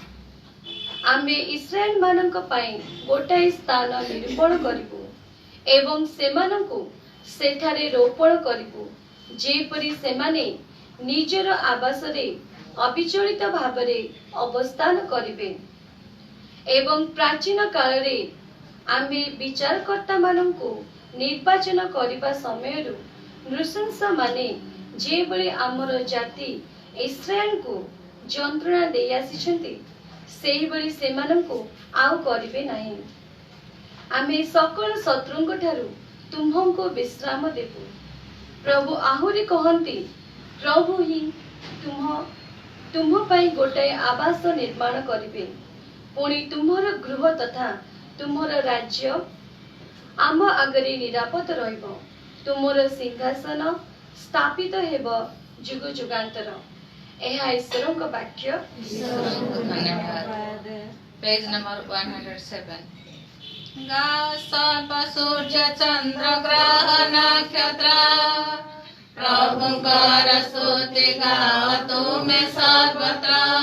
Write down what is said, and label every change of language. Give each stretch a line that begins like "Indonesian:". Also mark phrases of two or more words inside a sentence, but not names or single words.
Odia: ଆମେ ଇସ୍ରାଏଲ ମାନଙ୍କ ପାଇଁ ଗୋଟାଏ ସ୍ଥାନ ନିରୂପଣ କରିବୁ ଏବଂ ସେମାନଙ୍କୁ ସେଠାରେ ରୋପଣ କରିବୁ, ଯେପରି ସେମାନେ ନିଜର ଆବାସରେ ଅବିଚଳିତ ଭାବରେ ଅବସ୍ଥାନ କରିବେ। ଏବଂ ପ୍ରାଚୀନ କାଳ ରେ ଆମେ ବିଚାରକର୍ତ୍ତା ମାନଙ୍କୁ ନିର୍ବାଚନ କରିବା ସମୟରୁ ନୃଶଂସ ମାନେ ଯେବଳେ ଆମର ଜାତି ଇସ୍ରାଏଲ କୁ ଯନ୍ତ୍ରଣା ଦେଇ ଆସିଛନ୍ତି, ସେହି ବଳି ସେମାନଙ୍କୁ ଆଉ କରିବେ ନାହିଁ। ଆମେ ସକଳ ଶତ୍ରୁଙ୍କ ଠାରୁ ତୁମ୍ଭଙ୍କୁ ବିଶ୍ରାମ ଦେବୁ। ପ୍ରଭୁ ଆହୁରି କହନ୍ତି, ପ୍ରଭୁ ହିଁ ତୁମ ପାଇଁ ଗୋଟାଏ ଆବାସ ନିର୍ମାଣ କରିବେ, ପୁଣି ତୁମର ଗୃହ ତଥା ତୁମର ରାଜ୍ୟ ଆମ ଆଗରେ ନିରାପଦ ରହିବ, ତୁମର ସିଂହାସନ ସ୍ଥାପିତ ହେବ ଯୁଗ ଯୁଗାନ୍ତର। ଏହା ଈଶ୍ୱରଙ୍କ ବାକ୍ୟ। ଧନ୍ୟବାଦ।
English: page number
Odia: 107। ଗାଅ ସର୍ପ ସୂର୍ଯ୍ୟ ଚନ୍ଦ୍ର ଗ୍ରହ ନକ୍ଷତ୍ର, ପ୍ରଭୁଙ୍କର ସ୍ତୁତି ଗାଅ ତୁମେ ସର୍ବତ୍ର।